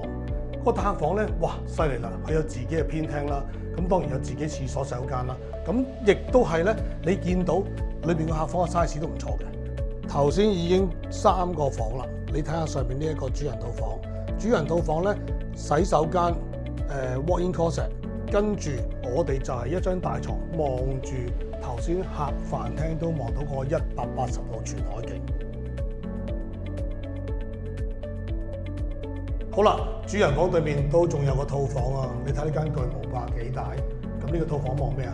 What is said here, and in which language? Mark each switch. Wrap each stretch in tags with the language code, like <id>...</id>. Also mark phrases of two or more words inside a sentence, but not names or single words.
<yue>個大客房咧，哇，犀利啦！佢有自己嘅偏廳啦，咁當然有自己廁所洗手間啦。咁亦都係咧，你見到裏邊個客房嘅 size 都唔錯嘅。頭先已經3個房啦，你睇下上面呢一個主人套房。主人套房咧，洗手間</yue> <en>walk-in closet，</en> <yue>跟住我哋就係一張大床，望住頭先客飯廳都望到個180度全海景。好啦，主人房對面都仲有個套房啊！你睇呢間巨無霸幾大？咁呢個套房望咩啊？</yue>